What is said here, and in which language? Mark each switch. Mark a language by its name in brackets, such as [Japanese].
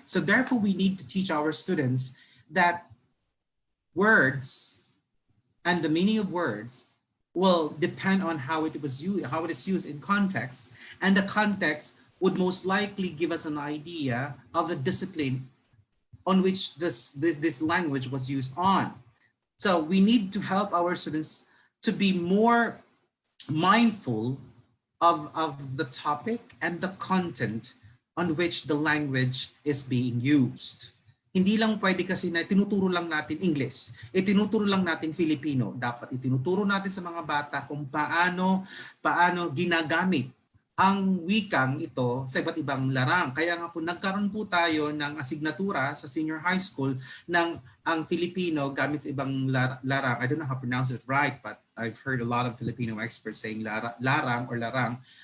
[English] So therefore, we need to teach our students that words and the meaning of words will depend on how it is used in context, and the context would most likely give us an idea of the discipline on which this language was used on. So we need to help our students to be more mindful of the topic and the content on which the language is being used. [Filipino] Hindi lang pwede kasi na tinuturo lang natin English, tinuturo lang natin Filipino. Dapat itinuturo natin sa mga bata kung paano ginagamit ang wikang ito sa iba't ibang larang. Kaya nga po nagkaroon po tayo ng asignatura sa senior high school ng ang Filipino gamit sa ibang larang. [English] I don't know how to pronounce it right, but I've heard a lot of Filipino experts saying larang or larang.